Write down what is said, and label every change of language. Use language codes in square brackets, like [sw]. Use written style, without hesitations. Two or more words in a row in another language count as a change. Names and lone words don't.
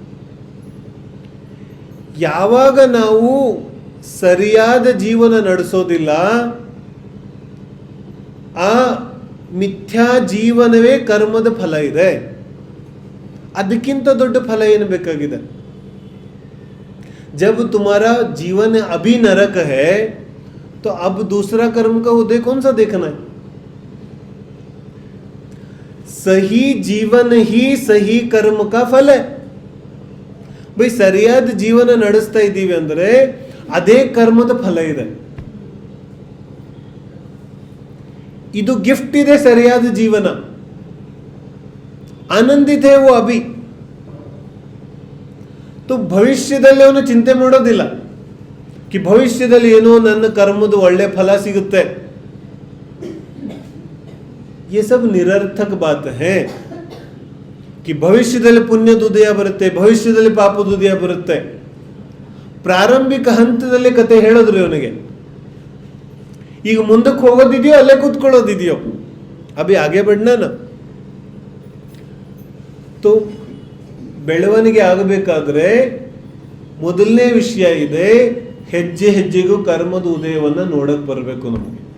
[kn] ಯಾವಾಗ ನಾವು ಸರಿಯಾದ ಜೀವನ ನಡೆಸೋದಿಲ್ಲ, ಆ ಮಿಥ್ಯಾ ಜೀವನವೇ ಕರ್ಮದ ಫಲ ಇದೆ. ಅದಕ್ಕಿಂತ ದೊಡ್ಡ ಫಲ ಏನು ಬೇಕಾಗಿದೆ? [hi] जब तुम्हारा जीवन अभी नरक है तो अब दूसरा कर्म का उदय कौन सा देखना है? सही जीवन ही सही कर्म का फल है. [kn] भाई ಸರಿಯಾದ ಜೀವನ ನಡೆಸ್ತಾ ಇದ್ದೀವಿ ಅಂದ್ರೆ ಅದೇ ಕರ್ಮದ ಫಲ ಇದೆ. ಇದು ಗಿಫ್ಟ್ ಇದೆ, ಸರಿಯಾದ ಜೀವನ. [hi] ಆನಂದಿತ है वो अभी. [kn] तो ಭವಿಷ್ಯದಲ್ಲಿ ಅವನು ಚಿಂತೆ ಮಾಡೋದಿಲ್ಲ कि ಭವಿಷ್ಯದಲ್ಲಿ ಏನೋ ನನ್ನ ಕರ್ಮದ ಒಳ್ಳೆ ಫಲ ಸಿಗುತ್ತೆ. [hi] ये सब निरर्थक बात है कि [kn] ಭವಿಷ್ಯದಲ್ಲಿ ಪುಣ್ಯದ ಉದಯ ಬರುತ್ತೆ, ಭವಿಷ್ಯದಲ್ಲಿ ಪಾಪದ ಉದಯ ಬರುತ್ತೆ. ಪ್ರಾರಂಭಿಕ ಹಂತದಲ್ಲಿ ಕತೆ ಹೇಳಿದ್ರು ಇವನಿಗೆ. ಈಗ ಮುಂದಕ್ಕೆ ಹೋಗೋದಿದೆಯೋ ಅಲ್ಲೇ ಕೂತ್ಕೊಳ್ಳೋದಿದೆಯೋ? [hi] अभी आगे बढ़ना ना. [kn] तो ಬೆಳವಣಿಗೆ ಆಗಬೇಕಾದ್ರೆ ಮೊದಲನೇ ವಿಷಯ ಇದೆ, ಹೆಜ್ಜೆ ಹೆಜ್ಜೆಗೂ ಕರ್ಮದ ಉದಯವನ್ನು ನೋಡಕ್ ಬರಬೇಕು ನಮಗೆ.